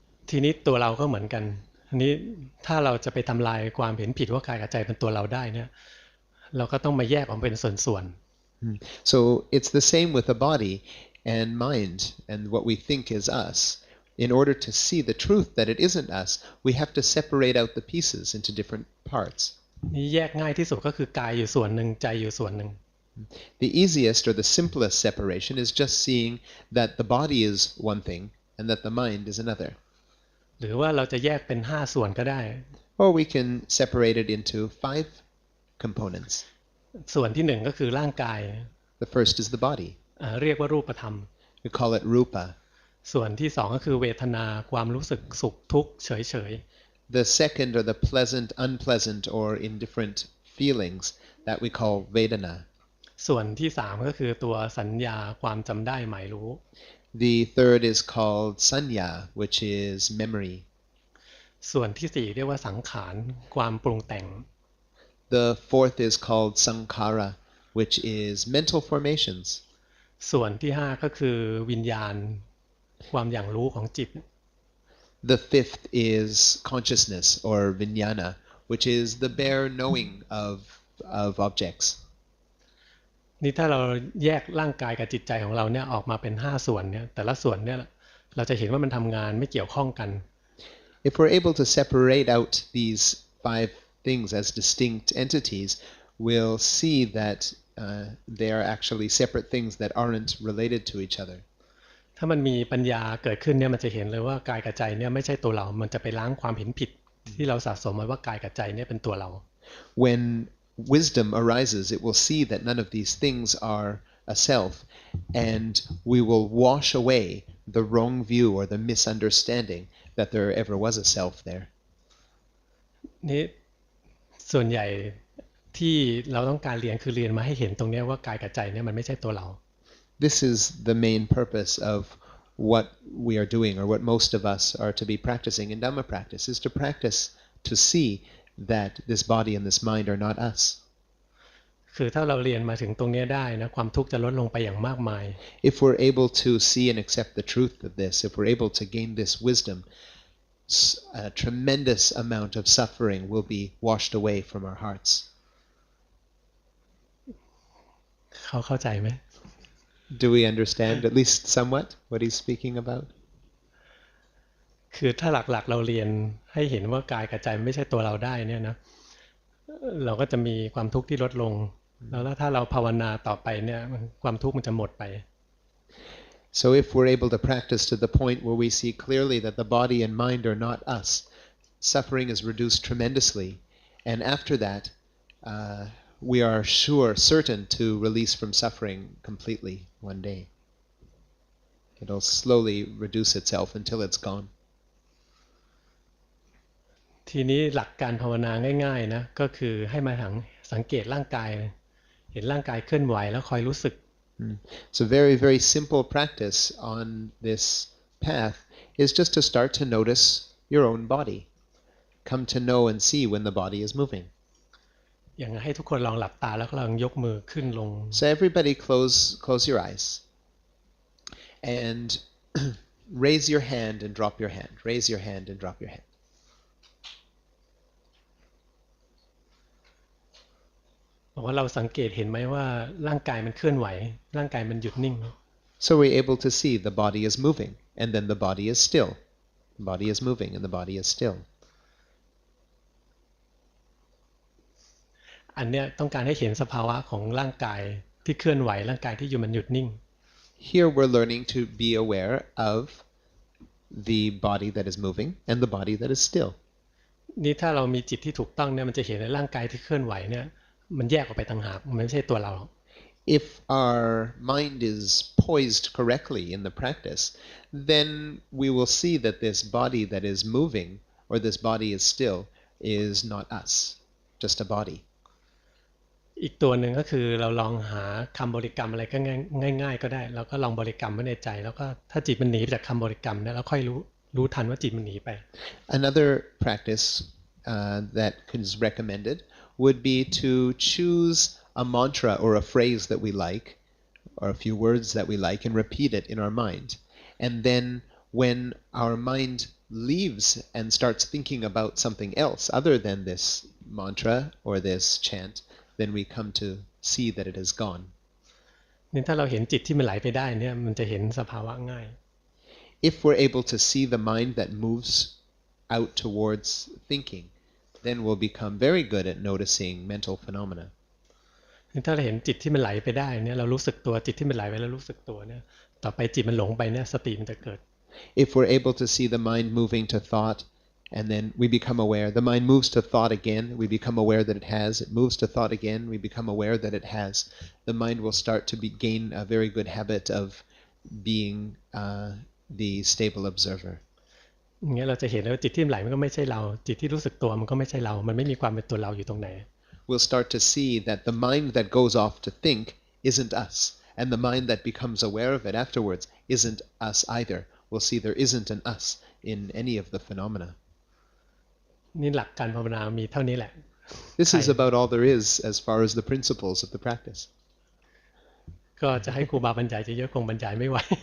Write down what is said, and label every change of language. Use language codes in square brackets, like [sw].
[th] ทีนี้ตัวเราก็เหมือนกันทีนี้ถ้าเราจะไปทำลายความเห็นผิดว่ากายกับใจเป็นตัวเราได้เนี่ยเราก็ต้องมาแยกออกเป็นส่วน [en] So it's the same with the body and mind and what we think is us. In order to see the truth that it isn't us, we have to separate out the pieces into different parts. [th] นี่แยกง่ายที่สุดก็คือกายอยู่ส่วนหนึ่งใจอยู่ส่วนหนึ่ง [en] The easiest or the simplest separation is just seeing that the body is one thing and that the mind is another. [th] หรือว่าเราจะแยกเป็น5ส่วนก็ได้ [en] Or we can separate it into 5 components. [th] ส่วนที่1ก็คือร่างกาย [en] The first is the body. [th] เรียกว่ารูปธรรม [en] We call it rupa. [th] ส่วนที่2ก็คือเวทนาความรู้สึกสุขทุกข์เฉย [en] The second are the pleasant, unpleasant, or indifferent feelings that we call vedana. [th] ๆส่วนที่3ก็คือตัวสัญญาความจำได้หมายรู้ [en] The third is called sanya, which is memory. [th] ส่วนที่4เรียกว่าสังขารความปรุงแต่ง [en] The fourth is called sankhara, which is mental formations. [th] ส่วนที่5ก็คือวิญญาณความอย่างรู้ของจิต [en] The fifth is consciousness or vijnana, which is the bare knowing of objects. [th] นี่ถ้าเราแยกร่างกายกับจิตใจของเราเนี่ยออกมาเป็น5ส่วนเนี่ยแต่ละส่วนเนี่ยเราจะเห็นว่ามันทำงานไม่เกี่ยวข้องกัน [en] If we're able to separate out these 5 things as distinct entities, we'll see that they are actually separate things that aren't related to each other. [th] ถ้ามันมีปัญญาเกิดขึ้นเนี่ยมันจะเห็นเลยว่ากายกับใจเนี่ยไม่ใช่ตัวเรา มันจะไปล้างความเห็นผิดที่เราสะสมไว้ว่ากายกับใจเนี่ยเป็นตัวเรา [en] When wisdom arises, it will see that none of these things are a self, and we will wash away the wrong view or the misunderstanding that there ever was a self there. [th] นี่ส่วนใหญ่ที่เราต้องการเรียนคือเรียนมาให้เห็นตรงนี้ว่ากายกับใจเนี่ยมันไม่ใช่ตัวเรา [en] This is the main purpose of what we are doing, or what most of us are to be practicing in Dhamma practice, is to practice to see that this body and this mind are not us. [th] คือถ้าเราเรียนมาถึงตรงนี้ได้นะความทุกข์จะลดลงไปอย่างมากมาย [en] If we're able to see and accept the truth of this, if we're able to gain this wisdom, a tremendous amount of suffering will be washed away from our hearts. [th] เขาเข้าใจไหม [en] Do we understand at least somewhat what he's speaking about? [th] คือถ้าหลักๆเราเรียนให้เห็นว่ากายกับใจไม่ใช่ตัวเราได้เนี่ยนะเราก็จะมีความทุกข์ที่ลดลงแล้วถ้าเราภาวนาต่อไปเนี่ยความทุกข์มันจะหมดไป [en] So if we're able to practice to the point where we see clearly that the body and mind are not us, suffering is reduced tremendously, and after that we are certain to release from suffering completely one day. It'll slowly reduce itself until it's gone. [th] ทีนี้หลักการภาวนาง่ายๆนะก็คือให้มาสังเกตร่างกายเห็นร่างกายเคลื่อนไหวแล้วคอยรู้สึก [en] So very, very simple practice on this path is just to start to notice your own body. Come to know and see when the body is moving. [th] อย่างให้ทุกคนลองหลับตาแล้วก็ลองยกมือขึ้นลง [en] So everybody close your eyes and raise your hand and drop your hand. Raise your hand and drop your hand. [th] บอกว่าเราสังเกตเห็นไหมว่าร่างกายมันเคลื่อนไหวร่างกายมันหยุดนิ่ง [en] So we're able to see the body is moving, and then the body is still. The body is moving, and the body is still. [th] อันเนี้ยต้องการให้เห็นสภาวะของร่างกายที่เคลื่อนไหวร่างกายที่อยู่มันหยุดนิ่ง [en] Here we're learning to be aware of the body that is moving and the body that is still. [th] นี่ถ้าเรามีจิตที่ถูกต้องเนี่ยมันจะเห็นในร่างกายที่เคลื่อนไหวเนี่ยมันแยกออกไปต่างหากมันไม่ใช่ตัวเรา [en] If our mind is poised correctly in the practice, then we will see that this body that is moving or this body is still is not us, just a body. [th] อีกตัวหนึ่งก็คือเราลองหาคำบริกรรมอะไรก็ง่ายๆก็ได้เราก็ลองบริกรรมไว้ในใจแล้วก็ถ้าจิตมันหนีไปจากคำบริกรรมเนี่ยเราค่อยรู้ทันว่าจิตมันหนีไป [en] Another practice that is recommended would be to choose a mantra or a phrase that we like, or a few words that we like, and repeat it in our mind. And then when our mind leaves and starts thinking about something else other than this mantra or this chant, then we come to see that it has gone. [th] นี่ถ้าเราเห็นจิตที่มันไหลไปได้เนี่ยมันจะเห็นสภาวะง่าย [en] If we're able to see the mind that moves out towards thinking, then we'll become very good at noticing mental phenomena. [th] ถ้าเราเห็นจิตที่มันไหลไปได้เนี่ยเรารู้สึกตัวจิตที่มันไหลไปแล้วรู้สึกตัวเนี่ยต่อไปจิตมันหลงไปเนี่ยสติมันจะเกิด [en] If we're able to see the mind moving to thought, and then we become aware, the mind moves to thought again, we become aware that it has, it moves to thought again, we become aware that it has, the mind will start to gain a very good habit of being the stable observer. [th] อย่างเงี้ยเราจะเห็นว่าจิตที่ไหลมันก็ไม่ใช่เราจิตที่รู้สึกตัวมันก็ไม่ใช่เรามันไม่มีความเป็นตัวเราอยู่ตรงไหน [en] We'll start to see that the mind that goes off to think isn't us, and the mind that becomes aware of it afterwards isn't us either. We'll see there isn't an us in any of the phenomena. [th] นี่หลักการภาวนามีเท่านี้แหละ [en] This is about all there is as far as the principles of the practice. [th] ก็จะให้ครูบาบรรยายเยอะๆคงบรรยายไม่ไหว